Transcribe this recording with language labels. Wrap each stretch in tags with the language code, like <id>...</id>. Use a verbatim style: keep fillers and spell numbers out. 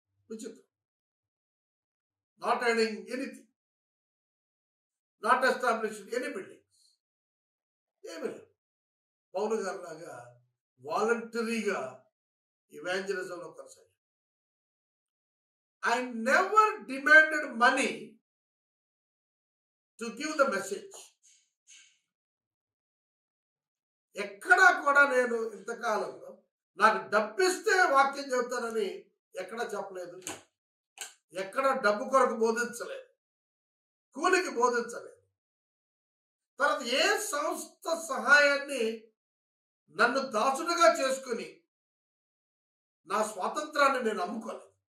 <te>విచిత్రం.</te> <en>Not earning anything, not established any buildings.</en> <te>ఏమీ లేదు. పౌలు గారు లాగా వాలంటరీగా ఇవాంజలిజంలో కొనసాగారు.</te> <en>I never demanded money to give the message.</en> <te>ఎక్కడా కూడా నేను ఇంతకాలంలో నాకు డబ్బిస్తే వాక్యం చెబుతానని ఎక్కడా చెప్పలేదు. ఎక్కడ డబ్బు కొరకు బోధించలేదు, కూలికి బోధించలేదు. తర్వాత ఏ సంస్థ సహాయాన్ని నన్ను దాసుడుగా చేసుకుని నా స్వాతంత్రాన్ని నేను అమ్ముకోలేదు.</te>